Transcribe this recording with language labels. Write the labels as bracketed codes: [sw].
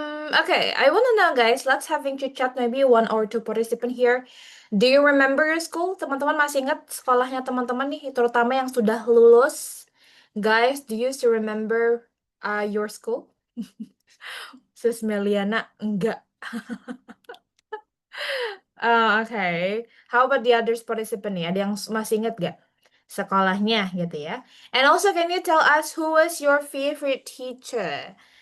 [en] Okay, I want to know guys, let's having chit chat maybe one or two participant here. Do you remember your school? [id] Teman-teman masih ingat sekolahnya teman-teman nih, terutama yang sudah lulus. [en] Guys, do you still remember your school? Sis Meliana, [id] enggak. [en] Okay. How about the others participant [id] nih? Ada yang masih ingat gak sekolahnya gitu ya? [en] And also, can you tell us who was your favorite teacher?